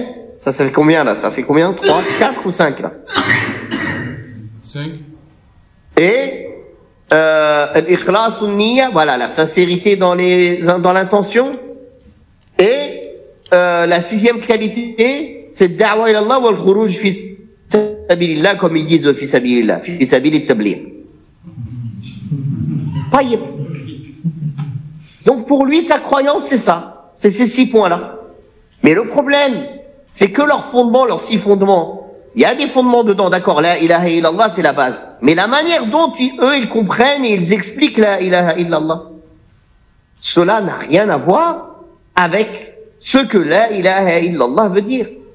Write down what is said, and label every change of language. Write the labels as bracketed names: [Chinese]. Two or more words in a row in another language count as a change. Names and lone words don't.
[French] Ça fait combien là? Ça fait combien? 3, 4 ou 5 là? 5. Et l'ikhlas niyya, voilà, la sincérité dans l'intention. Et la 6e qualité, c'est [Arabic] الدعوة إلى الله والخروج في سبيل الله, [French] comme ils disent [Arabic] في سبيل الله في سبيل التبليغ. [French] Taïb. Donc pour lui, sa croyance, c'est ça. C'est ces 6 points-là. Mais le problème, c'est que leurs fondements, leurs 6 fondements, il y a des fondements dedans, d'accord, [Arabic] لا إله إلا الله, [French] c'est la base. Mais la manière dont eux, ils comprennent et ils expliquent [Arabic] لا إله إلا الله, [French] cela n'a rien à voir avec ce que [Arabic] لا إله إلا الله [French] veut dire.